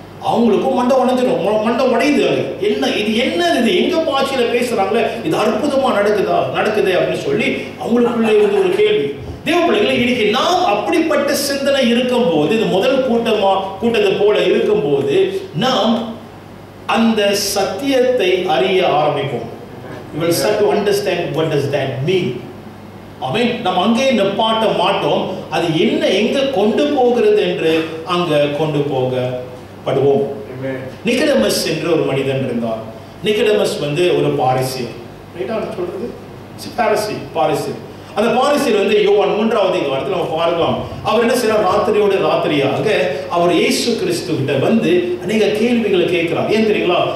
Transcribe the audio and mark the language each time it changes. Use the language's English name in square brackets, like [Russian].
[Tamil] அவங்களுக்கும் மண்டை உடைஞ்சிடும், மண்டை உடையுது. என்ன இது, என்ன இது, எங்க பாஷையில பேசுறாங்களே, இது அற்புதமா நடக்குது அப்படின்னு சொல்லி அவங்களுக்குள்ள இருந்து ஒரு கேள்வி. தேவ பிள்ளைகளை, இன்னைக்கு நாம் அப்படிப்பட்ட சிந்தனை இருக்கும் போது, இது முதல் கூட்டத்தை போல இருக்கும் போது, நாம் அந்த சத்தியத்தை அறிய ஆரம்பிப்போம். [English] You will start to understand what does that mean. [Tamil] ஆமென். நாம் அங்கே நிப்பாட்ட மாட்டோம். அது என்ன, எங்க கொண்டு போகிறது என்று அங்க கொண்டு போகப்படுவோம். நிக்கோடேமஸ் என்ற ஒரு மனிதன் இருந்தார். நிக்கோடேமஸ் ஒரு பாரிசியர். ரைட்டா சொல்றது? பாரிசியர். அந்த பாரிசியர் யோவான் 3வது அதிகாரத்தில் நம்ம பார்க்கலாம். அவர் என்ன செய்யறார், ராத்திரியாக அவர் இயேசு கிறிஸ்து கிட்ட அநேக கேள்விகளை கேட்கிறார். ஏன் தெரியுங்களா?